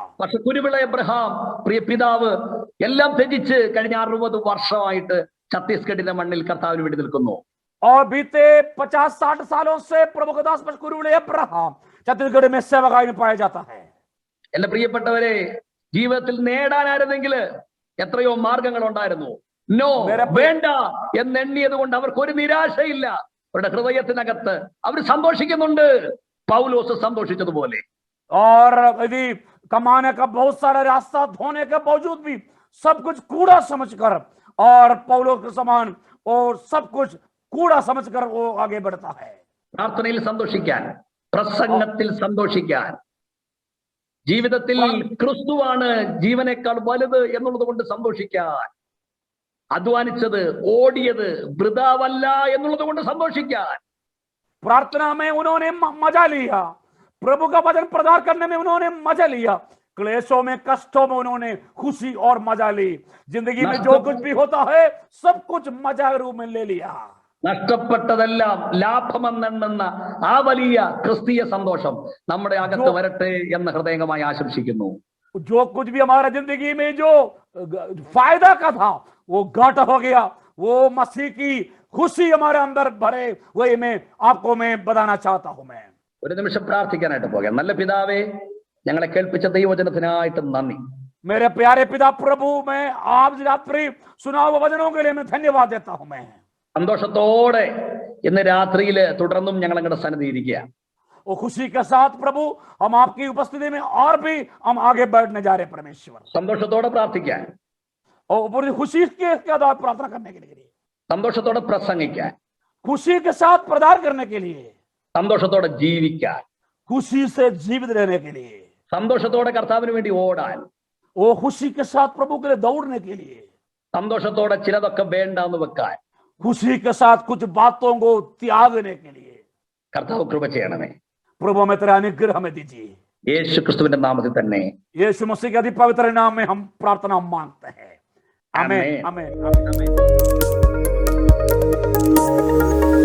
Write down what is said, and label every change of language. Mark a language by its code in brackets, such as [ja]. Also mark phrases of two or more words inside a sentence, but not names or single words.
[ml] പക്ഷെ കുരുവിള എബ്രഹാം, പ്രിയ പിതാവ്, എല്ലാം ത്യജിച്ച് കഴിഞ്ഞ 60 വർഷമായിട്ട് ഛത്തീസ്ഗഡിന്റെ മണ്ണിൽ കർത്താവിന് വേണ്ടി നിൽക്കുന്നു. [hi] और बीते 50-60 सालों से प्रभु का दास कुरुविले अब्राहम छत्तीसगढ़ में सेवकाई में पाया जाता है. [ml] എന്റെ പ്രിയപ്പെട്ടവരെ, ജീവിതത്തിൽ നേടാനായിരുന്നെങ്കിൽ എത്രയോ മാർഗങ്ങൾ ഉണ്ടായിരുന്നു. നോ, വേണ്ട എന്നെണ്ണിയത് കൊണ്ട് അവർക്ക് ഒരു നിരാശയില്ല. അവരുടെ ഹൃദയത്തിനകത്ത് അവർ സന്തോഷിക്കുന്നുണ്ട്, പൗലോസ് സന്തോഷിച്ചതുപോലെ. [hi] और यदि कमाने का बहुत सारा रास्ता धोने के बावजूद भी सब कुछ कूड़ा समझकर, और पौलुस के समान और सब कुछ कूड़ा समझकर वो आगे बढ़ता है. [ml] പ്രാർത്ഥനയിൽ സന്തോഷിക്കാൻ, പ്രസംഗത്തിൽ സന്തോഷിക്കാൻ, ജീവിതത്തിൽ ക്രിസ്തുവാണ് ജീവനേക്കാൾ വലുത് എന്നുള്ളത് കൊണ്ട് സന്തോഷിക്കാൻ, അധ്വാനിച്ചത്, ഓടിയത് വൃഥാവല്ല എന്നുള്ളത് കൊണ്ട് സന്തോഷിക്കാൻ. [hi] प्रार्थना में उन्होंने मजा लिया, प्रभु का वचन प्रचार करने में उन्होंने मजा लिया, क्लेशों में कष्टों में उन्होंने खुशी और मजा ली. जिंदगी में जो कुछ भी होता है सब कुछ मजा रूप में ले लिया. [ml] നഷ്ടപ്പെട്ടതെല്ലാം ലാഭമെന്നെണ്ണുന്ന ആ വലിയ ക്രിസ്തീയ സന്തോഷം നമ്മുടെ അകത്ത് വരട്ടെ എന്ന് ഹൃദയംഗമായി ആശംസിക്കുന്നു. [hi] जो कुछ भी हमारा जिंदगी में जो फायदा का था वो घाटा हो गया, वो मसीह की खुशी हमारे अंदर भरे, वही मैं आपको मैं बताना चाहता हूं. मैं [ml] ഒരു നിമിഷം പ്രാർത്ഥിക്കാനായിട്ട് പോകാം. നല്ല പിതാവേ, ഞങ്ങളെ കേൾപ്പിച്ച ദൈവവചനത്തിനായിട്ട് നന്ദി. [hi] मेरे प्यारे पिता प्रभु, मैं आप रात्रि सुनाओ वचनों के लिए मैं धन्यवाद देता हूं. मैं [ml] സന്തോഷത്തോടെ ഇന്ന് രാത്രിയിൽ തുടർന്നും ഞങ്ങൾ അങ്ങയുടെ സന്നിധി ഇരിക്കുക. [hi] वो खुशी के साथ प्रभु हम आपकी उपस्थिति में और भी हम आगे बढ़ने जा रहे हैं परमेश्वर। [ml] സന്തോഷത്തോടെ പ്രാർത്ഥിക്കാൻ, [hi] और पूरी खुशी के साथ प्रार्थना करने के लिए, [ml] സന്തോഷത്തോടെ പ്രസംഗിക്കാൻ, [hi] खुशी के साथ प्रदान करने के लिए, [ml] സന്തോഷത്തോടെ ജീവിക്കാൻ, [hi] खुशी से जीवित रहने के लिए, [ml] സന്തോഷത്തോടെ കർത്താവിന് വേണ്ടി ഓടാൻ, [hi] वो खुशी के साथ प्रभु के लिए दौड़ने के लिए, [ml] സന്തോഷത്തോടെ ചിലതൊക്കെ വേണ്ടാന്ന് വെക്കാൻ [hi] खुशी के साथ कुछ बातों को त्यागने के लिए [ml] കർത്താവ് കൃപ ചെയ്യണമേ. [hi] प्रभु हमें तेरा अनुग्रह हमें दीजिए। [ml] യേശു ക്രിസ്തുവിന്റെ നാമത്തിൽ തന്നെ [hi] यीशु मसीह के अति पवित्र नाम में हम प्रार्थना मांगते हैं। आमीन, आमीन। आमीन, आमीन, आमीन।